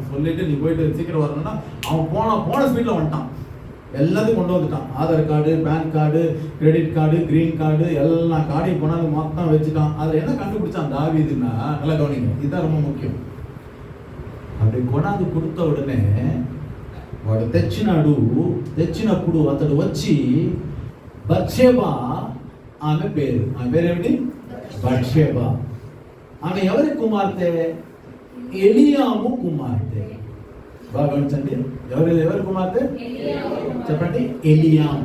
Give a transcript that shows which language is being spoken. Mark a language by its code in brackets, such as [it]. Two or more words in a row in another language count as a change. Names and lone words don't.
[ta] சொல்லிட்டு நீ போயிட்டு சீக்கிரம் வரணும்னா அவன் போன ஸ்பீடில் வந்துட்டான். எல்லாத்தையும் கொண்டு வந்துட்டான். ஆதார் கார்டு, பேன் கார்டு, [en] credit card, green card, [ta] எல்லா கார்டையும் கொண்டாந்து மொத்தம் வச்சுட்டான். அதில் என்ன கண்டுபிடிச்சான் தாவீதுன்னா, நல்லா கவனிங்க, இதுதான் ரொம்ப முக்கியம். அப்படி கொண்டாந்து கொடுத்த உடனே [te] వాడు తెచ్చినప్పుడు అతడు వచ్చి బత్షెబా, ఆమె పేరేమిటి? బత్షెబా. ఆమె ఎవరి కుమార్తె? ఎలియాము కుమార్తె. బాగా గమనించండి, ఎవరి కుమార్తె చెప్పండి? ఎలియాము.